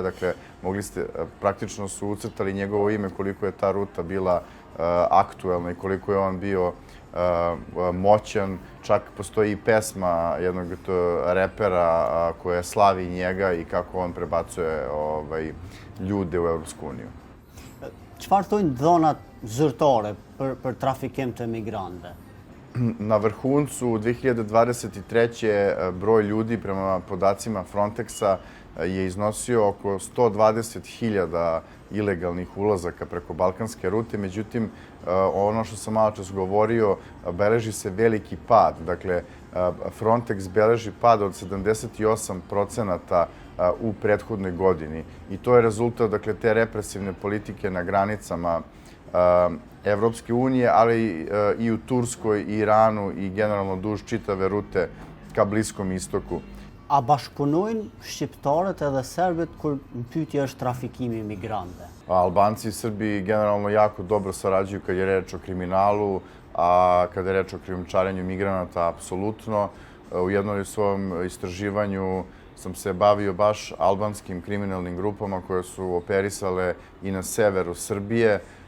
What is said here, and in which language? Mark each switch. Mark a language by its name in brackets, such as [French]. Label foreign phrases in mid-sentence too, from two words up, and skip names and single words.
[Serbian] Dakle, praktično su ucrtali njegovo ime koliko je ta ruta bila aktuelna i koliko je on bio moćan. Čak postoji i pesma jednog repera koja slavi njega i kako on prebacuje ljude u Evropsku uniju. [Albanian] Çfarë thonë dhënat zyrtare për trafikim të emigrantëve? [Serbian] Na vrhuncu 2023. broj ljudi prema podacima Frontexa je iznosio oko 120.000 ilegalnih ulazaka preko balkanske rute. Međutim, ono što sam malo čas govorio, beleži se veliki pad. Dakle, Frontex beleži pad od 78% u prethodnoj godini. I to je rezultat, dakle, te represivne politike na granicama Evropske unije, ali i u Turskoj, Iranu i generalno duž čitave rute ka Bliskom istoku. [Albanian] A bashkëpunojnë shqiptarët edhe serbët kur në pyetje është trafikimi migrantëve? [Serbian] Albanci i Srbi generalno jako dobro sarađuju kad je reč o kriminalu, a kada je reč o krijumčarenju migranata, apsolutno. U jednom svom istraživanju sam se bavio baš albanskim kriminalnim grupama koje su operisale i na severu Srbije.